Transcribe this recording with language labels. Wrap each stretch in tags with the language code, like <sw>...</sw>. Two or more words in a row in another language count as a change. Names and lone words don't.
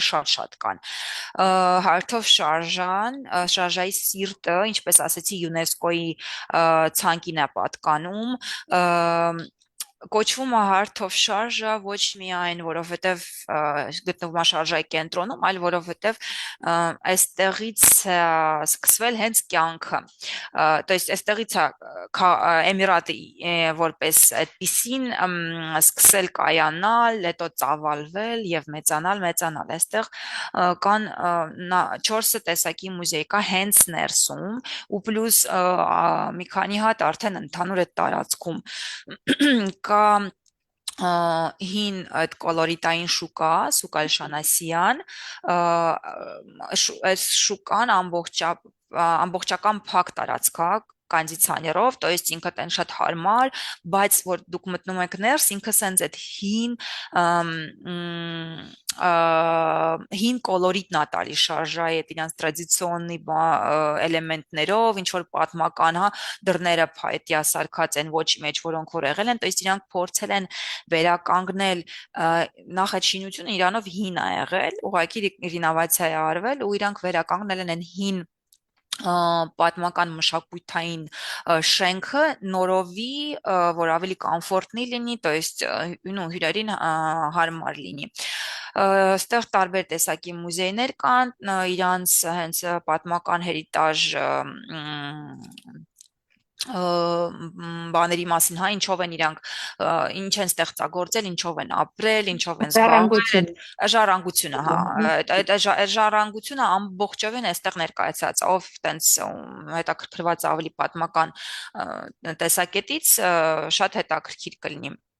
<hy>շատ կան։ Heart of Sharjah, շարժայի սիրտը, ինչպես ասեցի, ՅՈՒՆԵՍԿՕ-ի ցանկին է պատկանում, կոչվում է Heart of Sharjah ոչ միայն որովհետև գտնվում է շարժայի կենտրոնում, այլ որովհետև այստեղից սկսվել հենց կյանքը,</hy> <ru>то есть</ru> <hy>այստեղից է Էմիրատը որպես այդպիսին սկսել կայանալ, հետո ծավալվել եւ մեծանալ, այստեղ կան 4 տեսակի մուզեյ կա հենց ներսում ու պլյուս մի քանի հատ արդեն ընդհանուր այդ տարածքում կա հին այդ կոլորիտային շուկա, Սուկ Ալ-Շանասիան, այս շուկան ամբողջական փակ տարածք է, կոնդիցիոներով,</hy> <ru>то есть</ru> <hy>ինքը տեն շատ հարմար, բայց որ դուք մտնում եք ներս, ինքը սենց այդ հին կոլորիտն ա տալի շարժայի այդ իրանց տրադիցիոննի էլեմենտներով, ինչ որ պատմական, հա, դռները փայտյա սարքած են ոչի մեջ, որոնք որ եղել են,</hy> <ru>то есть</ru> <hy>իրանք փորձել են վերականգնել նախ այդ շինությունը իրանով հին ա եղել, ուղղակի ռինովացիա է արվել ու իրանք վերականգնել են հին պատմական մշակութային շենքը նորովի, որ ավելի կոմֆորտնի լինի,</hy> <ru>то есть</ru> <hy>հյուրերին հարմար լինի։ Այստեղ տարբեր տեսակի մուզեյներ կան, իրանց հենց պատմական հերիտաժ բաների մասին, հա, ինչով են իրանք, ինչ են ստեղծագործել, ինչով են ապրել, ինչով են զբաղվել, ժառանգությունը, հա, այդ ժառանգությունը ամբողջովին այստեղ ներկայացած, ով տենց հետաքրքրված ավելի պատմական տեսակետից շատ հետաքրքիր կլինի։</hy>